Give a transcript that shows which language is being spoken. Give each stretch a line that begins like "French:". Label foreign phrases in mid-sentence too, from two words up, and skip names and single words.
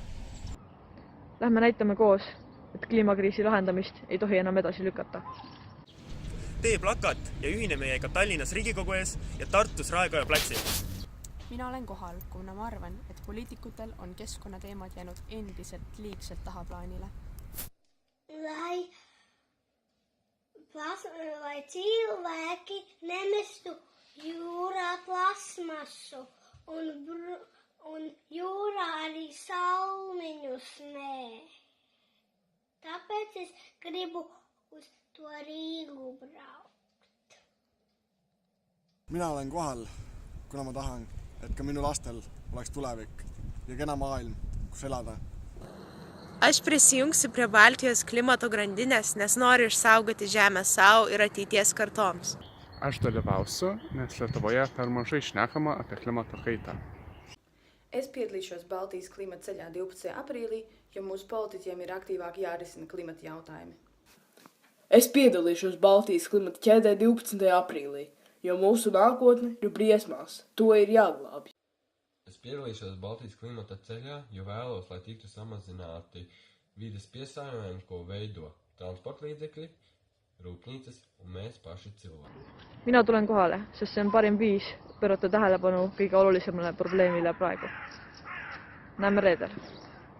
Estonian: Lähme näitame koos, et kliimakriisi lahendamist ei tohi enam edasi lükata. Tee plakat ja ühine meiega Tallinnas Riigikogu ees ja Tartus Raekoja platsil. Mina olen kohal, kuna ma arvan, et poliitikutel on keskkonnateemad jäänud endiselt liigselt tahaplaanile.
Latvian: Lai cilvēki nemestu jūrā plasmasu un jūrā arī salmiņus nē. Tāpēc es gribu uz to Riigu braukt.
Estonian: Mina olen kohal, kuna ma tahan, et ka minu lastel oleks tulevik ja kena maailm, kus elada.
Lithuanian: Aš prisijungsiu prie Baltijos klimato grandinės, nes noriu išsaugoti žemę savo ir ateities kartoms. Aš dalyvausiu, nes Lietuvoje per mažai šnekama apie klimato kaitą.
Latvian: Es piedalīšos Baltijas klimata ceļā 12. aprīlī, jo mūsu politiķiem ir aktīvāk jārisina klimata jautājumi. Es piedalīšos Baltijas klimata ķēdē 12. aprīlī, jo mūsu nākotne ir briesmās. To ir jāglābj. Es piedalīšos Baltijas klimata ceļā, jo vēlos, lai tiktu samazināti vides piesārņojumi, ko veido transportlīdzekļi, rūpnīcas un mēs paši cilvēki.
Estonian: Mina tulen kohale, sest see on parim viis pöörata tähelepanu kõige olulisemale probleemile praegu. Näeme reedel.